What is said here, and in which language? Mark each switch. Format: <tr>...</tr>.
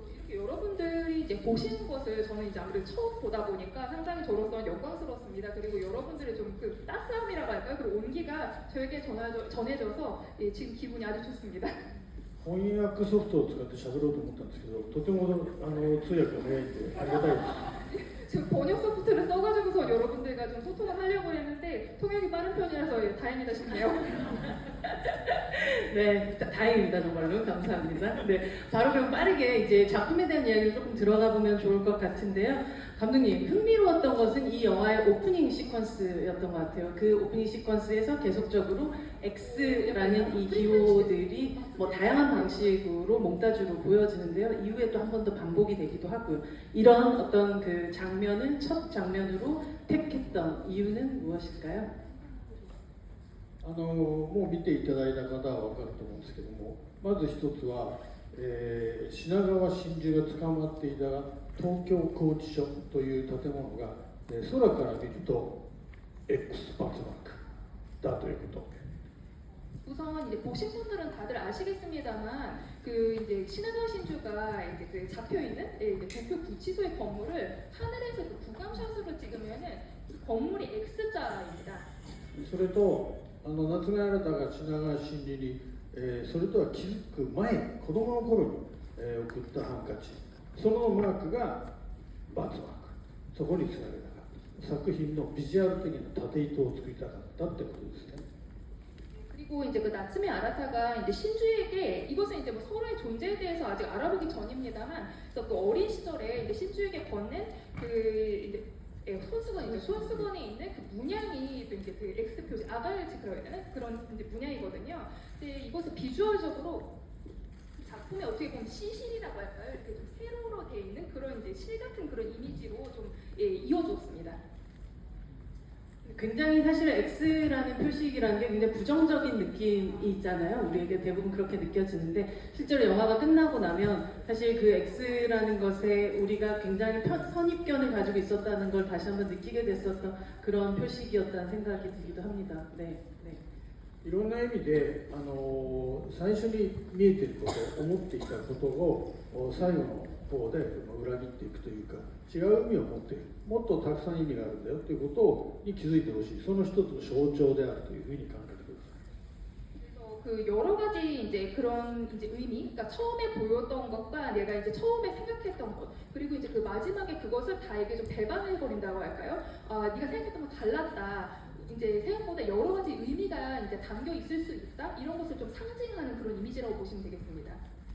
<ko>여러분들이 이제 보시는 것을 저는 이제 아무래도 처음 보다 보니까 상당히 저로서는 영광스럽습니다. 그리고 여러분들의 좀 그 따스함이라고 할까요? 그리고 온기가 저에게 전해져서 예, 지금 기분이 아주 좋습니다.</ko> <ja>翻訳ソフトを使って喋ろうと思ったんですけど、とても通訳が早いんでありがたいです。</ja> <ko>지금 번역 소프트를 써가지고서 여러분들과 좀 소통을 하려고 했는데 통역이 빠른 편이라서 예, 다행이다 싶네요. 네, 다행입니다. 정말로 감사합니다. 네, 바로 그럼 빠르게 이제 작품에 대한 이야기를 조금 들어가 보면 좋을 것 같은데요. 감독님, 흥미로웠던 것은 이 영화의 오프닝 시퀀스였던 것 같아요. 그 오프닝 시퀀스에서 계속적으로 X라는 이 기호들이 뭐 다양한 방식으로 몽타주로 보여지는데요. 이후에 또 한 번 더 반복이 되기도 하고요. 이런 어떤 그 장면을 첫 장면으로 택했던 이유는 무엇일까요?</ko> <ja>もう見ていただいた方は分かると思うんですけども、まず一つは、品川真珠が捕まっていた東京拘置所という建物が、空から見ると X バツマークだということ。</ja> <ko>우선 이제 보신 분들은 다들 아시겠습니다만 그 이제 신의당 신주가 이제 그 잡혀 있는 이제 도쿄 구치소의 건물을 하늘에서 그 구감샷으로 찍으면은 그 건물이 X자입니다.</ko> <ja>それと夏目新が品川真理に、それとは気づく前に子供の頃に、送ったハンカチそのマークがバツマークそこにつなげたかった作品のビジュアル的な縦糸を作りたかったってことですね。</ja> <ko>그리고 이제 그 나츠메 아라타가 이제 신주에게 이것은 이제 뭐 서로의 존재에 대해서 아직 알아보기 전입니다만, 그래서 그 어린 시절에 이제 신주에게 건넨 그 이제 손수건에 있는 그 문양이 또 이제 그 X 표시 아가일치크라고 해야 되나 그런 이제 문양이거든요. 근데 이것을 비주얼적으로 작품에 어떻게 보면 시실이라고 할까요? 이렇게 좀 세로로 돼 있는 그런 이제 실 같은 그런 이미지로 좀 이어줬습니다. 굉장히 사실 X라는 표식이라는 게 굉장히 부정적인 느낌이 있잖아요. 우리에게 대부분 그렇게 느껴지는데 실제로 영화가 끝나고 나면 사실 그 X라는 것에 우리가 굉장히 선입견을 가지고 있었다는 걸 다시 한번 느끼게 됐었던 그런 표식이었다는 생각이 들기도 합니다. 네, 네.</ko> <ja>いろんな意味で、最初に見えていること思っていたことを最後の方で裏切っていくというか違う意味を持っているもっとたくさん意味があるんだよということに気づいてほしいその一つの象徴であるというふうに考えてください。</ja> <ko>그래서 그 여러 가지 이제 그런 이제 의미, 그러니까 처음에 보였던 것과 내가 이제 처음에 생각했던 것, 그리고 이제 그 마지막에 그것을 다 이게 좀 배반해 버린다고 할까요? 아, 네가 생각했던 건 달랐다. 이제 생각보다 여러 가지 의미가 이제 담겨 있을 수 있다. 이런 것을 좀 상징하는 그런 이미지라고 보시면 되겠습니다.</ko>